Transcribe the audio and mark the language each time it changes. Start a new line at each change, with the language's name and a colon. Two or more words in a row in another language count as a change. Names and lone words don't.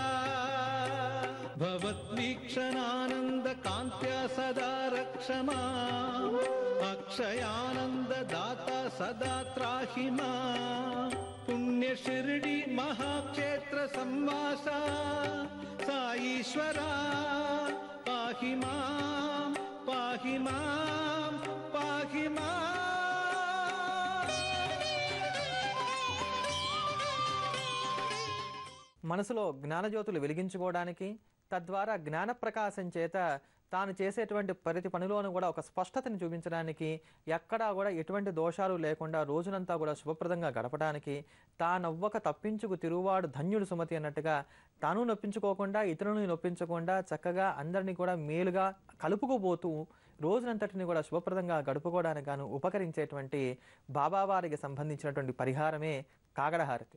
Sanskrit: भवद्वीक्षणानन्दकान्त्या सदा रक्षमा अक्षयानन्ददाता सदा त्राहि मां पुण्यशिर्डी महाक्षेत्र संवासा साईश्वरा पाहि मां पाहि मां पाहि मां।
Telugu: మనసులో జ్ఞానజ్యోతులు వెలిగించుకోవడానికి, తద్వారా జ్ఞాన ప్రకాశం చేత తాను చేసేటువంటి ప్రతి పనిలోనూ కూడా ఒక స్పష్టతని చూపించడానికి, ఎక్కడా కూడా ఎటువంటి దోషాలు లేకుండా రోజునంతా కూడా శుభప్రదంగా గడపడానికి, తానవ్వక తప్పించుకు తిరువాడు ధన్యుడు సుమతి అన్నట్టుగా తాను నొప్పించుకోకుండా ఇతరులను నొప్పించకుండా చక్కగా అందరినీ కూడా మేలుగా కలుపుకోబోతూ రోజునంతటిని కూడా శుభప్రదంగా గడుపుకోవడానికి గాను ఉపకరించేటువంటి బాబావారికి సంబంధించినటువంటి పరిహారమే కాగడహారతి.